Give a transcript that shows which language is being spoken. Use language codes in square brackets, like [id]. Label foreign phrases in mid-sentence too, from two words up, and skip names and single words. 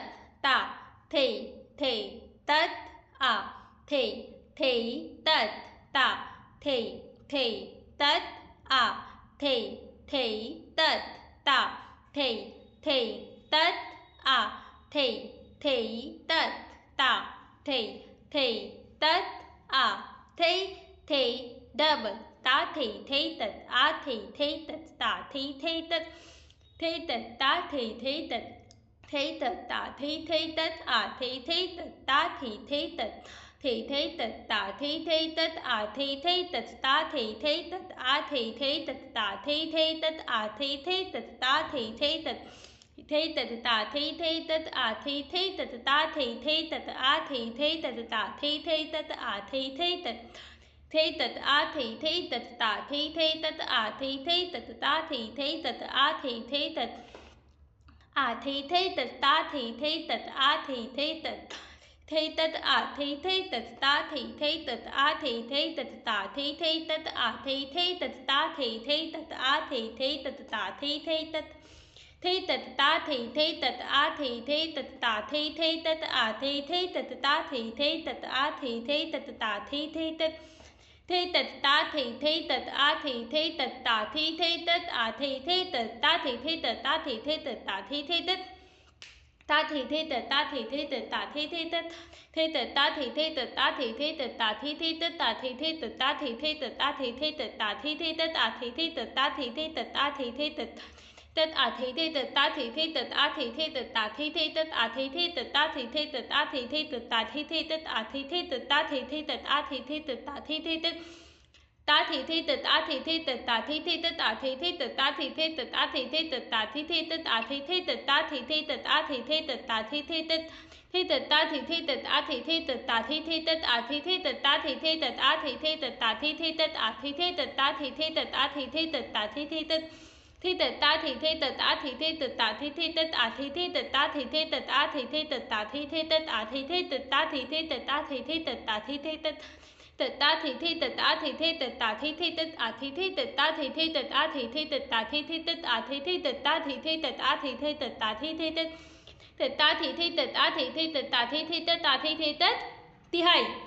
[hi] ता थे थे तत आ थे थे तत ता थे थे तत आ थे थे तत ता थे थे तत आ थे थे तत ता थे थे तत आ थे थे डबल ता थे तत आ थे तत ता थे तत ता थे तत ता थे तत आ थे तत ता थे तत तत ता थे तत आ थे तत ता थे तत आ थे तत ता थे तत आ थे तत ता थे तत तत ता थे तत आ थे तत ता थे तत आ थे तत ता थे तत आ थे तत तत आ थे तत ता थे तत आ थे तत ता थे तत आ थे तत आ थे तत ता थे तत आ थे तत तत आ थे तत ता थे तत आ थे तत ता थे तत आ थे तत ता थे तत आ थे तत ता थे तत तत ता थे तत आ थे तत ता थे तत आ थे तत ता थे तत आ थे तत ता थे तत तत ता थे तत आ थे तत ता थे तत आ थे तत ता थे तत ता थे तत ता थे तत ता थे तत ता थे तत ता थे तत ता थे तत ता थे तत ता थे तत ता थे तत ता थे तत ता थे तत ता थे तत आ थे तत ता थे तत आ थे तत तत आ थे तत ता थे तत आ थे तत ता थे तत आ थे तत ता थे तत आ थे तत ता थे तत आ थे तत ता थे तत आ थे तत ता थे तत ता थे तत आ थे तत ता थे तत आ थे तत ता थे तत आ थे तत ता थे तत आ थे तत ता थे तत आ थे तत ता थे तत तत ता थे तत आ थे तत ता थे तत आ थे तत ता थे तत आ थे तत ता थे तत आ थे तत ता थे तत आ थे तत ता थे तत तत ता थे तत आ थे तत ता थे तत आ थे तत ता थे तत आ थे तत ता थे तत आ थे तत ता थे तत आ थे तत ता थे तत ता थे तत आ थे तत ता थे तत आ थे तत ता थे तत आ थे तत ता थे तत आ थे तत ता थे तत आ थे तत ता थे तत ता थे तत आ थे तत ता थे तत आ थे तत तिहाई